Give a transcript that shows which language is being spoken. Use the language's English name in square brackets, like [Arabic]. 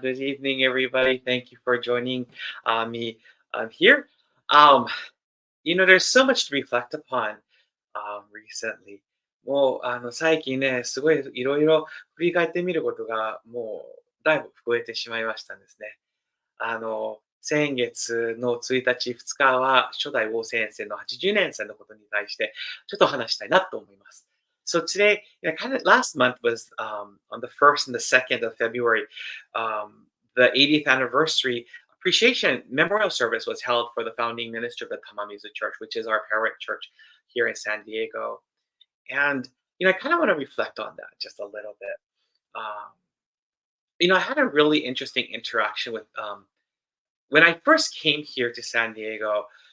[English] Good evening, everybody. Thank you for joining me here. There's so much to reflect upon recently. [Japanese] もう、最近ね、すごいいろいろ振り返ってみることが、もう、だいぶ増えてしまいましたんですね。先月の1日、2日は初代王先生の80年生のことに対して、ちょっと話したいなと思います。 [English] So today, kind of last month was on the 1st and the 2nd of February, the 80th anniversary appreciation memorial service was held for the founding minister of the Tamamizu Church, which is our parent church here in San Diego. And, I kind of want to reflect on that just a little bit. Um, I had a really interesting interaction with when I first came here to San Diego.